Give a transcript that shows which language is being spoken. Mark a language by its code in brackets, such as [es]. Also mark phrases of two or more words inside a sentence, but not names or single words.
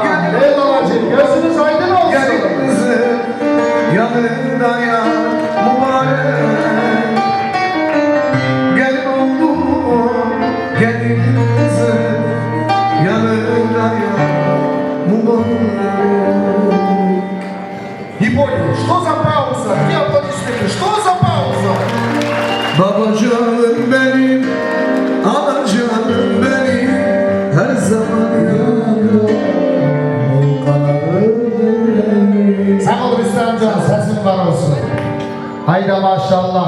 [tr] Ey babacığım gözünüz aydın olsun. Gelin kızı, yanında yar mübarek. Gelin oldu, gelin kızı, yanında yar mübarek. [ru] Не понял, что за пауза? Где аплодисменты? Что за пауза? [tr] Babacanım benim, anacanım benim, her zaman yanımda. Sağ ol Rüstemcan, sesin var olsun. Hayda maşallah.